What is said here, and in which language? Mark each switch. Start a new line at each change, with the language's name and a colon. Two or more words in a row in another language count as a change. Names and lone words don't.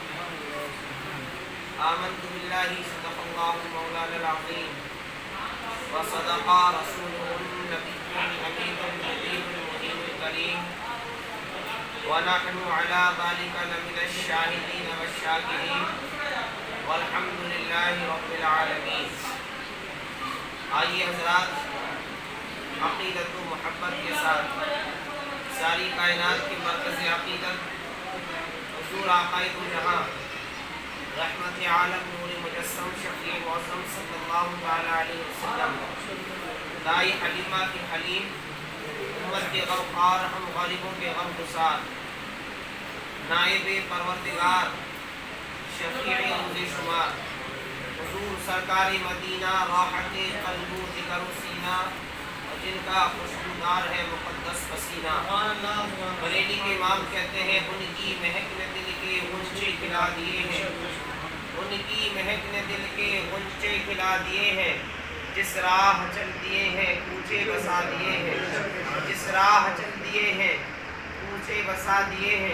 Arabic: آمنت بالله صدق الله مولانا العظيم وصدق رسوله النبي الأمين المجيد المهين الكريم ونحن على ذلك لمن الشاهدين والشاكرين والحمد لله رب العالمين.
Urdu: آئیے حضرات، عقیدت و محبت کے ساتھ ساری کائنات کی مرکز عقیدت حضور آقائد جہاں رحمت عالم نور مجسم شفیع معظم صلی اللہ تعالیٰ علیہ وسلم دائی حلیمہ کی حلیم امت کے غمخوار ہم غریبوں کے غم گسار نائب پروردگار شفیع روز شمار حضور سرکار مدینہ راحت قلب و ذکر و سینہ جن کا خوشبودار ہے مقدس پسینہ. بریلی کے امام کہتے ہیں ان کی مہک نے دل کے غنچے کھلا دیے ہیں، ان کی مہک نے دل کے غنچے کھلا دیے ہیں. جس راہ چل دیے ہیں کوچے بسا دیے ہیں، جس راہ چل دیے ہیں کوچے بسا دیے ہیں.